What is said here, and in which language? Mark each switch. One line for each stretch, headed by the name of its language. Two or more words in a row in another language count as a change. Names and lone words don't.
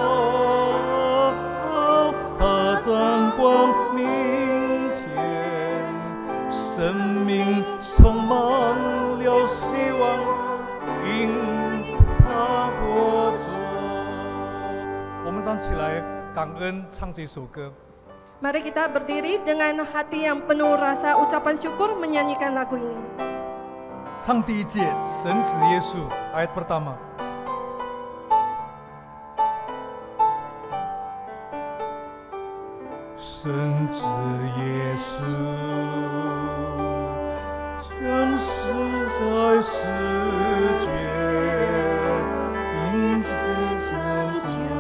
Chinese: 掌光明天，生命充满了希望，因他活着。我们站起来，感恩唱这首歌。
Indonesian: Mari kita berdiri dengan hati yang penuh rasa ucapan syukur menyanyikan lagu ini.
Chinese: 唱第一节，神子耶稣 ，
Indonesian: ayat pertama。
Chinese: 神子耶稣，将死在世界，因此拯救